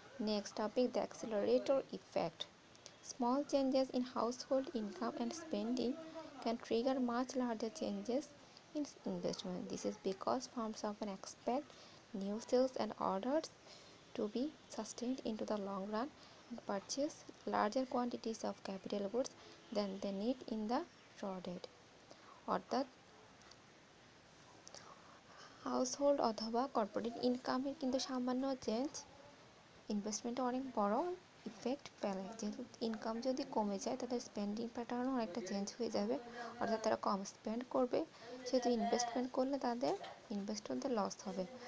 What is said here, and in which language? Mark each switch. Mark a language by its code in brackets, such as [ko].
[en] Next topic, the accelerator effect. Small changes in household income and spending can trigger much larger changes in investment. This is because firms often expect new sales and orders to be sustained into the long run and purchase larger quantities of capital goods than they need in the short run. [bn] অর্থাৎ household অথবা corporate ইনকামের কিন্তু সামান্য change ইনভেস্টমেন্টে অনেক বড় effect ফেলে। যেহেতু income যদি কমে যায় তাদের স্পেন্ডিং প্যাটার্নও অনেকটা চেঞ্জ হয়ে যাবে, অর্থাৎ তারা কম স্পেন্ড করবে, সেহেতু ইনভেস্টমেন্ট করলে তাদের ইনভেস্টরদের লস হবে।